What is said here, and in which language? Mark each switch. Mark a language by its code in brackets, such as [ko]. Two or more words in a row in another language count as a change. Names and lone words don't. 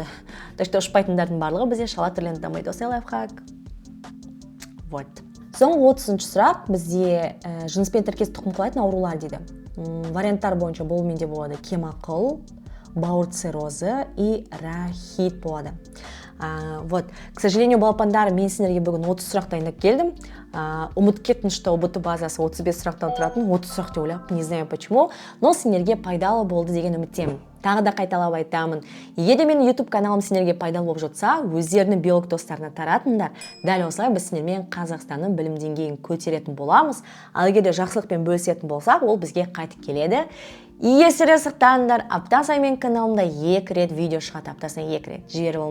[ru] Так что [kk] ұшпайтындардың барлығы бізде шала түрленіп дамиды. Осы лайфхак. Вот. Соңғы 30-шы сұрақ бізде жыныспен тіркес тұқым қылатын аурулар дейді. Варианттар бойынша бұл менде болады кемақыл, бауыр циррозы и рахит болады. [ru] Вот, к сожалению, [kk] балапандар, мен сендерге бүгін 30 сұрақ дайындап келдім. Ұмытып кеттім, что ұбт базасы 35 сұрақтан тұратын, 30 сұрақ деп ойлап, [ru] не знаю почему, но [kk] сендерге пайдалы болды деген үміттемін. Тағы да қайталап айтамын. Егер де менің YouTube каналым сендерге пайдалы болып жатса, өздерінің биолог достарына таратыңдар. Дәл осылай біз сендермен Қазақстанның білім деңгейін көтеретін боламыз. Ал егер де жақсылықпен бөлісетін болсақ, ол бізге қайтып келеді. Есіре сақтаңдар, апта сайын менің каналымда 2 рет видео шығады, аптасына 2 рет.